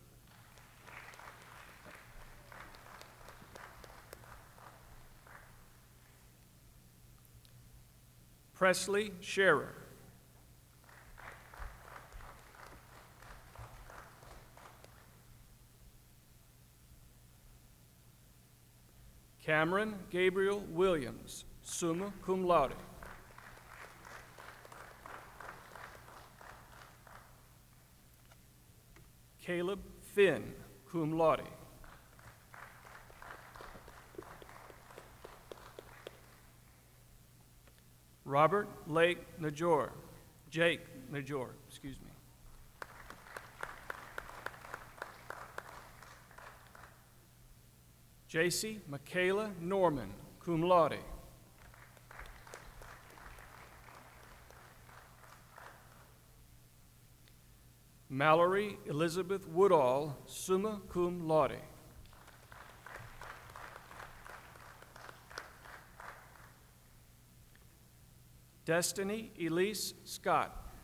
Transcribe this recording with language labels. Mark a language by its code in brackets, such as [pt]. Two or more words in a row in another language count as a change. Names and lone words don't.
[en] Presley Scherer. Cameron Gabriel Williams, [la] summa cum laude. [en] Caleb Finn, [la] cum laude. [en] Robert Lake Najor, Jake Najor, excuse me. J.C. Michaela Norman, [la] cum laude. [en] Mallory Elizabeth Woodall, [la] summa cum laude. [en] Destiny Elise Scott.